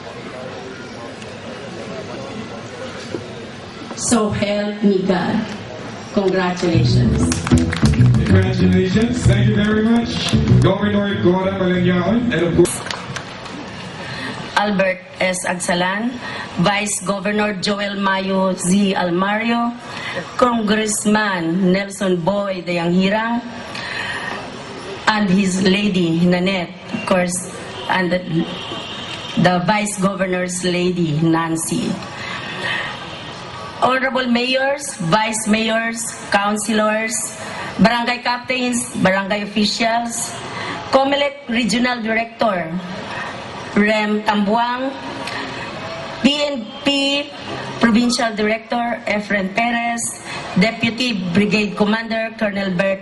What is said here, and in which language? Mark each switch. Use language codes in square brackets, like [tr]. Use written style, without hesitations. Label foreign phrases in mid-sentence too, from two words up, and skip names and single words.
[en] So help me God. Congratulations. Congratulations. Thank you very much, Governor Cora Malanyaon, and of course, Albert S. Agsalan, Vice Governor Joel Mayo Z. Almario, Congressman Nelson Boy Dayanghirang, and his lady Nanette, of course, and the Vice Governor's lady Nancy. Honorable Mayors, Vice Mayors, Councilors, Barangay Captains, Barangay Officials, COMELEC Regional Director, Rem Tambuang, PNP Provincial Director Efren Perez, Deputy Brigade Commander Colonel Bert